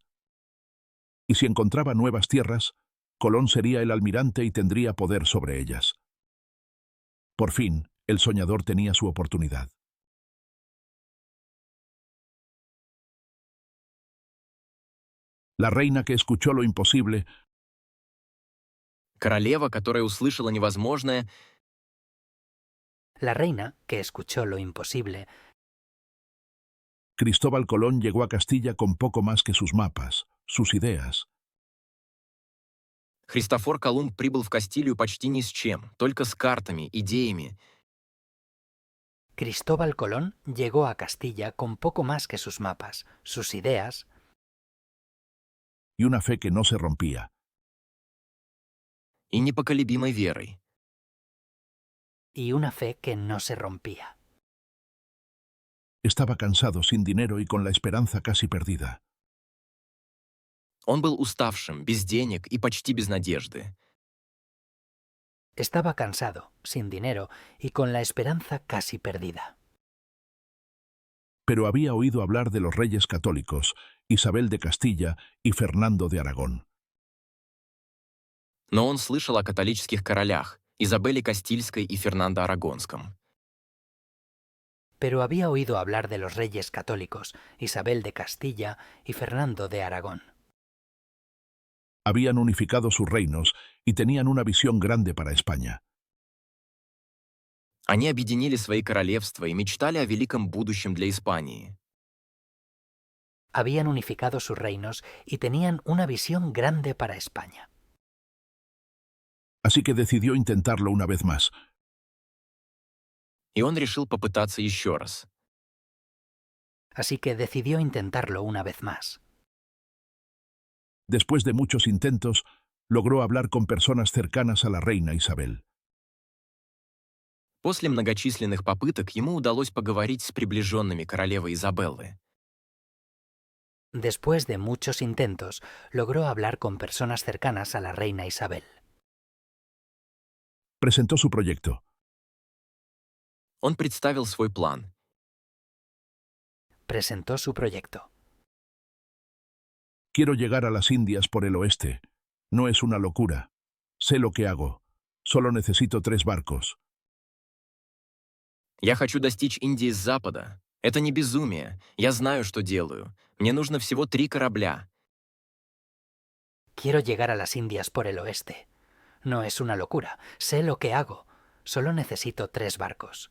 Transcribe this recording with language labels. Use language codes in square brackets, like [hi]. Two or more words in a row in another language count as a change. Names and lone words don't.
[es] Y si encontraba nuevas tierras, Colón sería el almirante y tendría poder sobre ellas. Por fin, el soñador tenía su oportunidad. La reina, que escuchó lo imposible, [ru] Королева, которая услышала невозможное, [es] La reina, que escuchó lo imposible, Cristóbal Colón, llegó a Castilla con poco más que sus mapas, sus ideas. [ru] Христофор Колумб прибыл в Кастилию почти ни с чем, только с картами, идеями. [es] Cristóbal Colón llegó a Castilla con poco más que sus mapas, sus ideas Y una fe que no se rompía. [ru] И непоколебимой верой. [es] y una fe que no se rompía. Estaba cansado, sin dinero y con la esperanza casi perdida. [ru] Он был уставшим, без денег и почти без надежды. [es] Estaba cansado, sin dinero y con la esperanza casi perdida. Pero había oído hablar de los reyes católicos, Isabel de Castilla y Fernando de Aragón. [ru] Но он слышал о католических королях, Изабелле Кастильской и Фернандо Арагонском. [es] Pero había oído hablar de los reyes católicos, Isabel de Castilla y Fernando de Aragón. Habían unificado sus reinos y tenían una visión grande para España. [ru] Они объединили свои королевства и мечтали о великом будущем для Испании. [es] Habían unificado sus reinos y tenían una visión grande para España. Así que decidió intentarlo una vez más. [ru] И он решил попытаться еще раз. [es] Así que decidió intentarlo una vez más. Después de muchos intentos, logró hablar con personas cercanas a la reina Isabel. [ru] После многочисленных попыток ему удалось поговорить с приближенными королевы Изабеллы. [es] Después de muchos intentos, logró hablar con personas cercanas a la reina Isabel. Presentó su proyecto. [ru] Он представил свой план. [es] Presentó su proyecto. Quiero llegar a las Indias por el oeste. No es una locura. Sé lo que hago. Solo necesito 3 barcos. [ru] Я хочу достичь Индии с запада. Это не безумие. Я знаю, что делаю. Мне нужно всего 3 корабля. [es] Quiero llegar a las Indias por el oeste. No es una locura. Sé lo que hago. Solo necesito 3 barcos.